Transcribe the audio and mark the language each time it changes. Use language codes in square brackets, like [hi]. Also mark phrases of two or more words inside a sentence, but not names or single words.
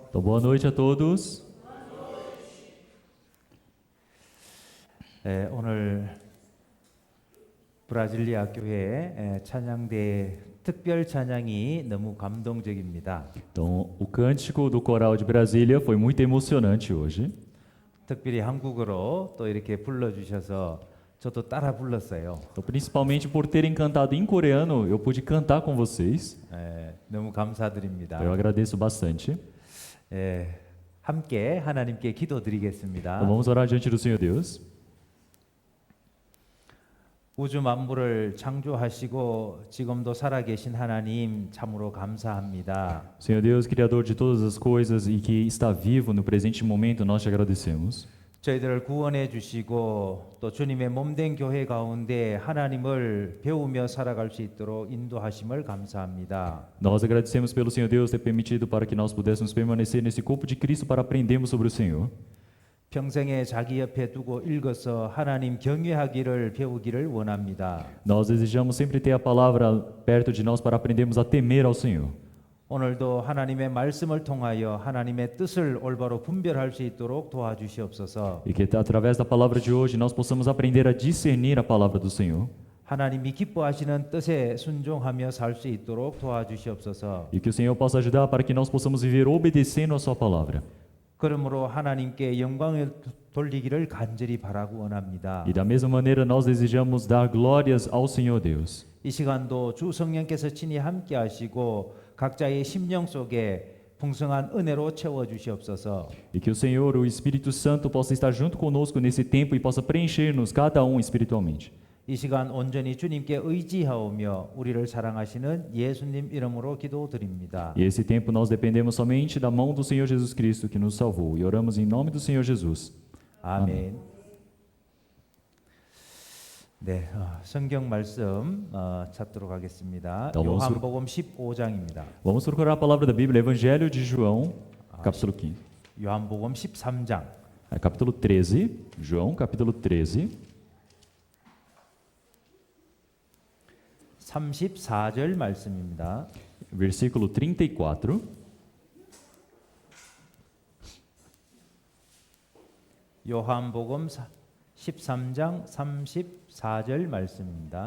[pt] Então, boa noite a todos. [ko] 오늘 브라질리아 교회 찬양대 특별 찬양이 너무 감동적입니다. [pt] Então, o cântico do coral de Brasília foi muito emocionante hoje. [ko] 특별히 한국어로 또 이렇게 불러주셔서 저도 따라 불렀어요. [pt] Então, principalmente por terem cantado em coreano, eu pude cantar com vocês. [ko] 너무 감사드립니다. [pt] Eu agradeço bastante. [ko] 함께 하나님께 [pt] Então [ko] 기도드리겠습니다. [pt] vamos orar diante do Senhor Deus. [ko] 우주 만물을 창조하시고 지금도 살아계신 하나님 참으로 감사합니다. [pt] Senhor Deus, Criador de todas as coisas e que está vivo no presente momento, nós te agradecemos. [ko] 저희들을 구원해 주시고 또 주님의 몸된 교회 가운데 하나님을 배우며 살아갈 수 있도록 인도하심을 감사합니다. [pt] Nós agradecemos pelo Senhor Deus ter permitido para que nós pudéssemos permanecer nesse corpo de Cristo para aprendermos sobre o Senhor. [ko] 평생에 자기 옆에 두고 읽어서 하나님 경외하기를 배우기를 원합니다. [pt] Nós desejamos sempre ter a palavra perto de nós para aprendermos a temer ao Senhor. [ko] 오늘도 하나님의 말씀을 통하여 하나님의 뜻을 올바로 분별할 수 있도록 도와주시옵소서. [pt] E que através da palavra de hoje nós possamos aprender a discernir a palavra do Senhor. [ko] 하나님이 기뻐하시는 뜻에 순종하며 살 수 있도록 도와주시옵소서. [pt] E que o Senhor possa ajudar para que nós possamos viver obedecendo a sua palavra. [ko] 그러므로 하나님께 영광을 돌리기를 간절히 바라고 원합니다. [pt] E da mesma maneira nós desejamos dar glórias ao Senhor Deus. [ko] 이 시간도 주 성령께서 친히 함께 하시고 각자의 심령 속에 풍성한 은혜로 채워 주시옵소서. [pt] E que o Senhor, o Espírito Santo, possa estar junto conosco nesse tempo e possa preencher-nos cada um espiritualmente. [ko] 이 시간 온전히 주님께 의지하오며 우리를 사랑하시는 예수님 이름으로 기도드립니다. [pt] E esse tempo nós dependemos somente da mão do Senhor Jesus Cristo que nos salvou. E oramos em nome do Senhor Jesus. [ko] 아멘. 네, 성경 말씀 찾도록 하겠습니다. [pt] Então, vamos [ko] 요한복음 15장입니다. [pt] Vamos procurar a palavra da Bíblia, Evangelho de João, capítulo 15. [ko] 요한복음 13장 [pt] Capítulo 13, João, capítulo 13, [ko] 34절 말씀입니다. [pt] versículo 34. [ko] 요한복음 13장 34절 말씀입니다.